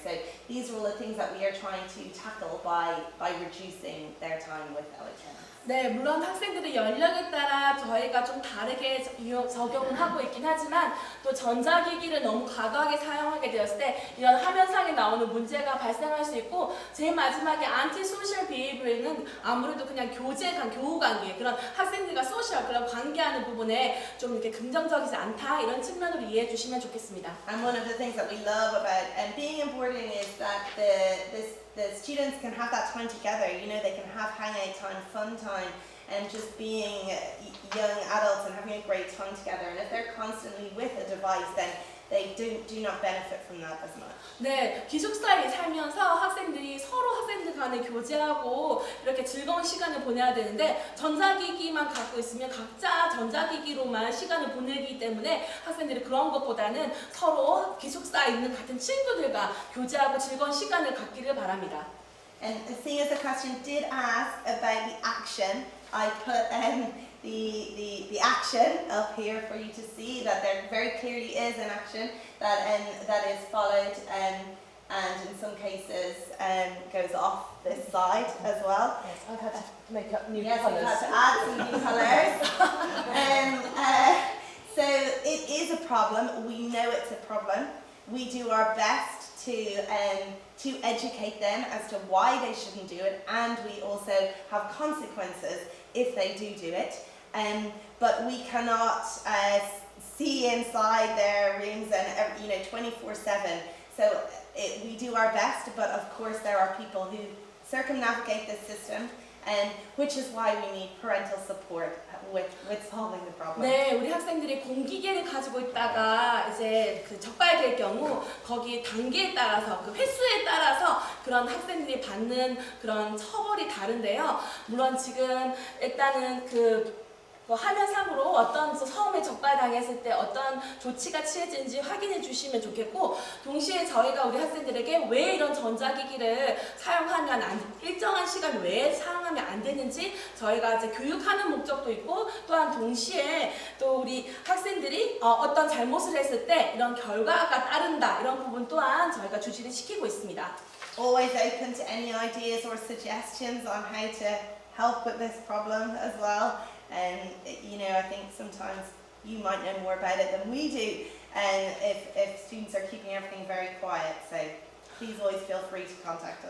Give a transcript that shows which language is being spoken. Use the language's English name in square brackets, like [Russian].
[English] So these are all the things that we are trying to tackle by reducing their time with electronics. [Korean] 네, 물론 학생들의 연령에 따라 저희가 좀 다르게 적용을 하고 있긴 하지만 또 전자기기를 너무 과도하게 사용하게 되었을 때 이런 화면상에 나오는 문제가 발생할 수 있고 제일 마지막에 안티소셜 비헤이비어는 아무래도 그냥 교우 관계 그런 학생들과 소셜 그런 관계하는 부분에 좀 이렇게 긍정적이지 않다 이런 측면으로 이해해 주시면 좋겠습니다. [English] And one of the things that we love about being in boarding is that the students can have that time together. They can have hangout time, fun time, and just being young adults and having a great time together. And if they're constantly with a device, then they do not benefit from that as much. [Korean] 네, 기숙사에 살면서 학생들이 서로 학생들 간에 교제하고 이렇게 즐거운 시간을 보내야 되는데 전자기기만 갖고 있으면 각자 전자기기로만 시간을 보내기 때문에 학생들이 그런 것보다는 서로 기숙사에 있는 같은 친구들과 교제하고 즐거운 시간을 갖기를 바랍니다. [English] And seeing as the question did ask about the action, I put the action up here for you to see that there very clearly is an action that is followed and in some cases goes off this side as well. Yes, I've had to make up new Yes, colours. we've had to add some new colours. So it is a problem. We know it's a problem. We do our best to educate them as to why they shouldn't do it, and we also have consequences if they do it. But we cannot see inside their rooms and 24/7. So we do our best, but of course there are people who circumnavigate this system, which is why we need parental support with solving the problem. [Korean] 네, 우리 학생들이 공기계를 가지고 있다가 이제 그 적발될 경우 거기 단계에 따라서 그 횟수에 따라서 그런 학생들이 받는 그런 처벌이 다른데요. 물론 지금 일단은 그 화면상으로 어떤 처음에 적발당했을 때 어떤 조치가 취해진지 확인해 주시면 좋겠고, 동시에 저희가 우리 학생들에게 왜 이런 전자기기를 사용하면 일정한 시간 외에 사용하면 안 되는지 저희가 이제 교육하는 목적도 있고, 또한 동시에 또 우리 학생들이 어떤 잘못을 했을 때 이런 결과가 따른다, 이런 부분 또한 저희가 주시를 시키고 있습니다. [English] Always open to any ideas or suggestions on how to help with this problem as well. And I think sometimes you might know more about it than we do, and if students are keeping everything very quiet, so please always feel free to contact us.